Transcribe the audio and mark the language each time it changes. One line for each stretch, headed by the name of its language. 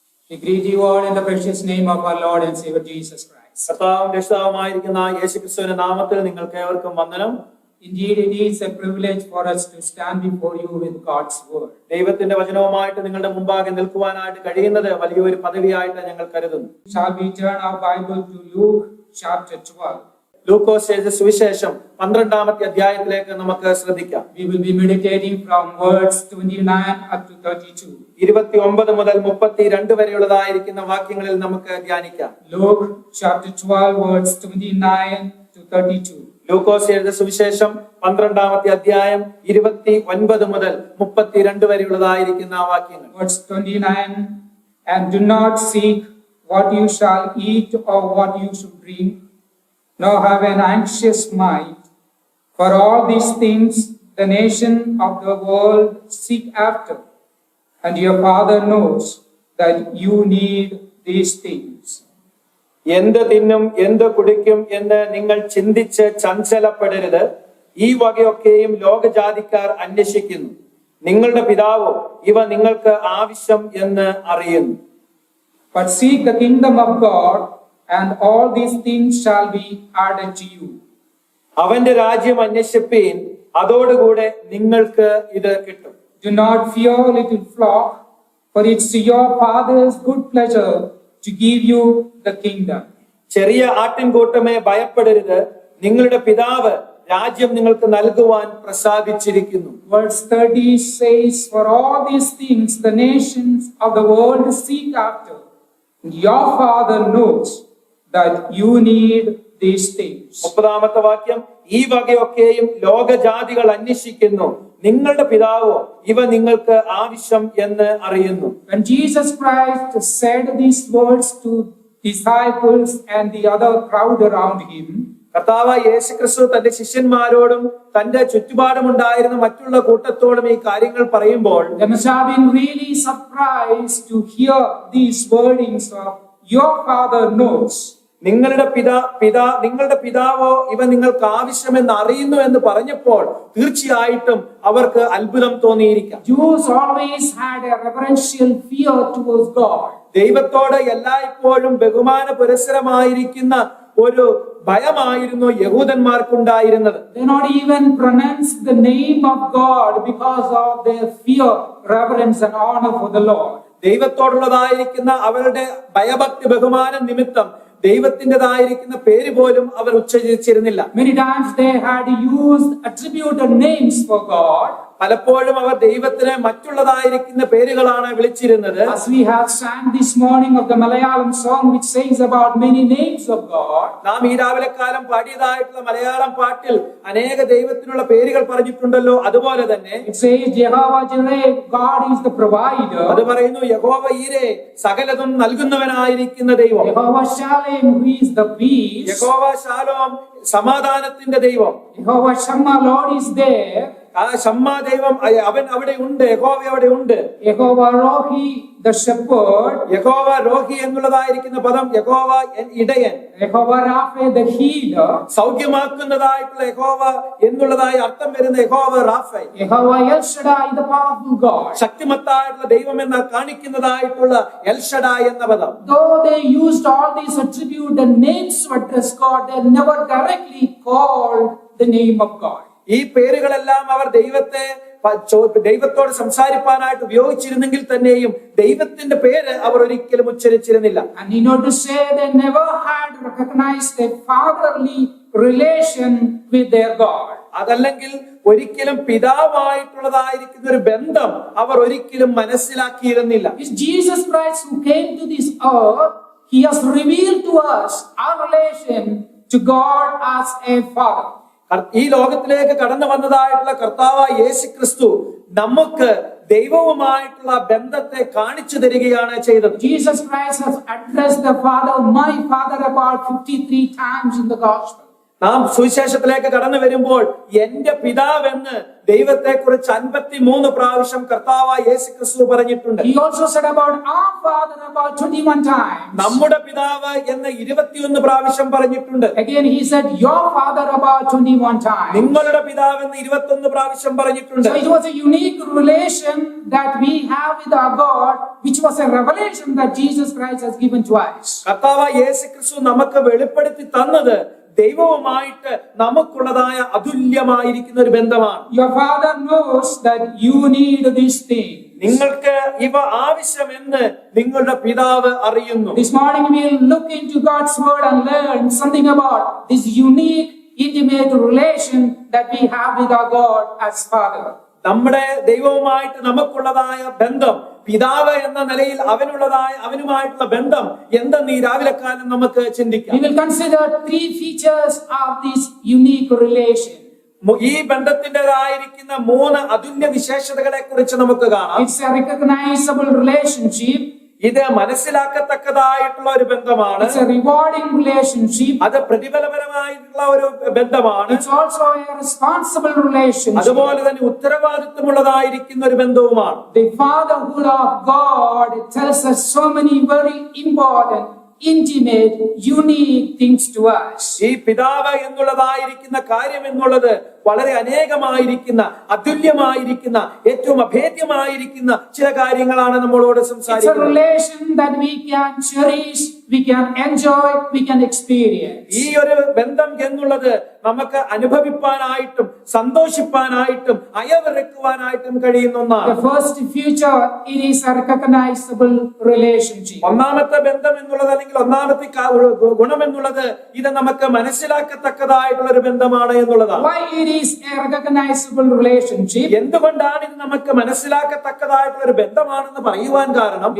English: We greet you all in the precious name of our Lord and Savior Jesus Christ.
Malayalam: കർത്താവും രക്ഷിതാവുമായിരിക്കുന്ന യേശുക്രിസ്തുവിന്റെ നാമത്തിൽ നിങ്ങൾക്ക് ഏവർക്കും വന്ദനം.
English: Indeed, it is a privilege for us to stand before you with God's word.
Malayalam: ദൈവത്തിന്റെ വചനവുമായിട്ട് നിങ്ങളുടെ മുമ്പാകെ നിൽക്കുവാനായിട്ട് കഴിയുന്നത് വലിയൊരു പദവിയായിട്ട് ഞങ്ങൾ കരുതുന്നു.
English: Shall we turn our Bible to Luke chapter 12?
Malayalam: ലൂക്കോസ് എഴുതിയ സുവിശേഷം 12-ാമത്തെ അധ്യായത്തിലേക്ക് നമുക്ക് ശ്രദ്ധിക്കാം.
English: We will be meditating from verse 29 up to 32.
Malayalam: 29 മുതൽ 32 വരെയുള്ളതായിരിക്കുന്ന വാക്യങ്ങളിൽ നമുക്ക് ധ്യാനിക്കാം.
English: Luke chapter 12 verse 29 to 32.
Malayalam: ലൂക്കോസ് എഴുതിയ സുവിശേഷം 12-ാമത്തെ അധ്യായം 29 മുതൽ 32 വരെയുള്ളതായിരിക്കുന്ന വാക്യങ്ങൾ.
English: Verse 29, and do not seek what you shall eat or what you should drink, nor have an anxious mind. For all these things the nation of the world seek after, and your Father knows that you need these things.
Malayalam: എന്ത് തിന്നും എന്ത് കുടിക്കും എന്ന് നിങ്ങൾ ചിന്തിച്ച് ചഞ്ചലപ്പെടരുത്. ഈ വകയൊക്കെയും ലോകജാതിക്കാർ അന്വേഷിക്കുന്നു. നിങ്ങളുടെ പിതാവോ ഇവ നിങ്ങൾക്ക് ആവശ്യം എന്ന് അറിയുന്നു.
English: But seek the kingdom of God, and all these things shall be added to you.
Malayalam: അവന്റെ രാജ്യം അന്വേഷിപ്പീൻ, അതോടുകൂടെ നിങ്ങൾക്ക് ഇത് കിട്ടും.
English: Do not fear, little flock, for it's your Father's good pleasure to give you the kingdom.
Malayalam: ചെറിയ ആട്ടിൻകൂട്ടമേ ഭയപ്പെടരുത്, നിങ്ങളുടെ പിതാവ് രാജ്യം നിങ്ങൾക്ക് നൽകുവാൻ പ്രസാദിച്ചിരിക്കുന്നു.
English: Verse 30 says, for all these things the nations of the world seek after, and your Father knows that you need these things.
Malayalam: 30-ാമത്തെ വാക്യം, ഈ വകയൊക്കെയും ലോകജാതികൾ അന്വേഷിക്കുന്നു, നിങ്ങളുടെ പിതാവോ ഇവ നിങ്ങൾക്ക് ആവശ്യം എന്ന് അറിയുന്നു.
English: When Jesus Christ said these words to disciples and the other crowd around him,
Malayalam: കർത്താവ് യേശുക്രിസ്തു തന്റെ ശിഷ്യന്മാരോടും തന്റെ ചുറ്റുപാടുമുണ്ടായിരുന്ന മറ്റുള്ള കൂട്ടത്തോടും ഈ കാര്യങ്ങൾ പറയുമ്പോൾ
English: they must have been really surprised to hear these wordings of your Father knows.
Malayalam: നിങ്ങളുടെ പിതാവോ ഇവ നിങ്ങൾക്ക് ആവശ്യമെന്ന് അറിയുന്നു എന്ന് പറഞ്ഞപ്പോൾ തീർച്ചയായിട്ടും അവർക്ക് അത്ഭുതം തോന്നിയിരിക്കാം.
English: Jews always had a reverential fear towards God.
Malayalam: ദൈവത്തോട് എല്ലായ്പ്പോഴും ബഹുമാന പുരസ്സരമായിരിക്കുന്ന ഒരു ഭയമായിരുന്നു യഹൂദന്മാർക്കുണ്ടായിരുന്നത്.
English: They not even pronounce the name of God because of their fear, reverence and honor for the Lord.
Malayalam: ദൈവത്തോടുള്ളതായിരിക്കുന്ന അവരുടെ ഭയഭക്തി ബഹുമാനം നിമിത്തം ദൈവത്തിൻ്റെതായിരിക്കുന്ന പേര് പോലും അവർ ഉച്ചരിച്ചിരുന്നില്ല.
English: Many times they had used attributed names for God.
Malayalam: പലപ്പോഴും അവർ ദൈവത്തിന് മറ്റുള്ളതായിരിക്കുന്ന പേരുകളാണ് വിളിച്ചിരുന്നത്.
English: As we have sang this morning of the Malayalam song which says about many names of God.
Malayalam: നാം ഈ രാവിലെ കാലം പാടിയതായിട്ടുള്ള മലയാളം പാട്ടിൽ അനേക ദൈവത്തിനുള്ള പേരുകൾ പറഞ്ഞിട്ടുണ്ടല്ലോ. അതുപോലെ തന്നെ
English: It says Jehovah Jireh, God is the provider.
Malayalam: അത് പറയുന്നു യഹോവ ഈരെ, സകലതും നൽകുന്നവനായിരിക്കുന്ന ദൈവം.
English: Jehovah Shalom, who is the peace.
Malayalam: യഹോവ ശാലോം, സമാധാനത്തിന്റെ ദൈവം.
English: Jehovah Shammah, Lord is there.
Malayalam: ആ ഷമ്മാ ദൈവം അവൻ അവിടെ ഉണ്ട്, യഹോവ അവിടെ ഉണ്ട്.
English: Jehovah Rohi, the shepherd.
Malayalam: യഹോവ രോഹി എന്നുള്ളതായിരിക്കുന്ന പദം യഹോവ ഇടയൻ.
English: Jehovah Rapha, the healer.
Malayalam: സൗഖ്യമാക്കുന്നതായിട്ടുള്ള യഹോവ എന്നുള്ളതായി അർത്ഥം വരുന്ന യഹോവ റാഫൈ.
English: Jehovah El Shaddai, the powerful God.
Malayalam: ശക്തിമത്തായിട്ടുള്ള ദൈവം എന്ന് കാണിക്കുന്നതായിട്ടുള്ള എൽ ഷഡായ് എന്ന പദം.
English: Though they used all these attributes and names to address God, they never directly called the name of God.
Malayalam: ഈ പേരുകളെല്ലാം അവർ ദൈവത്തെ ദൈവത്തോട് സംസാരിപ്പാനായിട്ട് ഉപയോഗിച്ചിരുന്നെങ്കിൽ തന്നെയും ദൈവത്തിന്റെ പേര് അവർ ഒരിക്കലും ഉച്ചരിച്ചിരുന്നില്ല.
English: And you know to say they never had recognized a fatherly relation with their God.
Malayalam: അതല്ലെങ്കിൽ ഒരിക്കലും പിതാവായിട്ടുള്ളതായിരിക്കുന്ന ഒരു ബന്ധം അവർ ഒരിക്കലും മനസ്സിലാക്കിയിരുന്നില്ല.
English: It's Jesus Christ who came to this earth. He has revealed to us our relation to God as a father.
Malayalam: ഈ ലോകത്തിലേക്ക് കടന്നു വന്നതായിട്ടുള്ള കർത്താവായ യേശു ക്രിസ്തു നമുക്ക് ദൈവവുമായിട്ടുള്ള ബന്ധത്തെ കാണിച്ചു തരികയാണ് ചെയ്തത്.
English: Jesus Christ has addressed the Father, my Father, about 53 times in the gospel.
Malayalam: നാം സുവിശേഷത്തിലേക്ക് കടന്നു വരുമ്പോൾ എന്റെ പിതാവെന്ന് ദൈവത്തെ കുറിച്ച് 53 പ്രാവശ്യം കർത്താവായ യേശു ക്രിസ്തു പറഞ്ഞിട്ടുണ്ട്.
English: He also said about our Father about 21 times.
Malayalam: നമ്മുടെ പിതാവ് എന്ന് 21 പ്രാവശ്യം പറഞ്ഞിട്ടുണ്ട്.
English: Again he said your Father about 21 times.
Malayalam: നിങ്ങളുടെ പിതാവ് എന്ന് 21 പ്രാവശ്യം പറഞ്ഞിട്ടുണ്ട്.
English: So it was a unique relation that we have with our God, which was a revelation that Jesus Christ has given to us.
Malayalam: കർത്താവായ യേശു ക്രിസ്തു നമുക്ക് വെളിപ്പെടുത്തി തന്നത് ദൈവവുമായിട്ട് നമുക്കുള്ളതായ അതുല്യമായിരിക്കുന്ന ഒരു ബന്ധമാണ്.
English: Your Father knows that you need this thing.
Malayalam: നിങ്ങൾക്ക് ഇവ ആവശ്യമെന്ന് നിങ്ങളുടെ പിതാവ് അറിയുന്നു.
English: This morning we will look into God's word and learn something about this unique, intimate relation that we have with our God as Father.
Malayalam: നമ്മുടെ ദൈവവുമായിട്ട് നമുക്കുള്ളതായ ബന്ധം, പിതാവ് എന്ന നിലയിൽ അവനുമായിട്ടുള്ള ബന്ധം എന്തെന്ന് ഈ രാവിലെ കാലം നമുക്ക് ചിന്തിക്കാം.
English: We will consider 3 features of this unique relation.
Malayalam: ഈ ബന്ധത്തിൻ്റെതായിരിക്കുന്ന 3 അതുല്യ വിശേഷതകളെ കുറിച്ച് നമുക്ക് കാണാം.
English: It's a recognizable relationship.
Malayalam: ഇത് മനസ്സിലാക്കത്തക്കതായിട്ടുള്ള ഒരു ബന്ധമാണ്.
English: It's a rewarding relationship.
Malayalam: അത് പ്രതിഫലപരമായിട്ടുള്ള ഒരു ബന്ധമാണ്.
English: It's also a responsible relationship.
Malayalam: അതുപോലെ തന്നെ ഉത്തരവാദിത്വമുള്ളതായിരിക്കുന്ന ഒരു ബന്ധവുമാണ്.
English: The fatherhood of God tells us so many very important, intimate, unique things to us.
Malayalam: ഈ പിതാവ് എന്നുള്ളതായിരിക്കുന്ന കാര്യം എന്നുള്ളത് വളരെ അനേകമായിരിക്കുന്ന, അതുല്യമായിരിക്കുന്ന, ഏറ്റവും അഭേദ്യമായിരിക്കുന്ന ചില കാര്യങ്ങളാണ് നമ്മളോട് സംസാരിക്കുന്നത്.
English: It's a relation that we can cherish, we can enjoy, we can experience.
Malayalam: ഈ ഒരു ബന്ധം എന്നുള്ളത് നമുക്ക് അനുഭവിപ്പാനായിട്ടും സന്തോഷിപ്പാനായിട്ടും അയവിറക്കുവാനായിട്ടും കഴിയുന്ന ഒന്നാണ്.
English: The first feature, it is a recognizable relationship.
Malayalam: ഒന്നാമത്തെ ബന്ധം എന്നുള്ളത് അല്ലെങ്കിൽ ഒന്നാമത്തെ ഗുണം എന്നുള്ളത് ഇത് നമുക്ക് മനസ്സിലാക്കത്തക്കതായിട്ടുള്ള ഒരു ബന്ധമാണ് എന്നുള്ളതാണ്. Why it is a recognizable relationship? എന്തുകൊണ്ടാണ് ഇത് നമുക്ക് മനസ്സിലാക്കത്തക്കതായിട്ടുള്ള ഒരു ബന്ധമാണെന്ന് പറയുവാൻ കാരണം,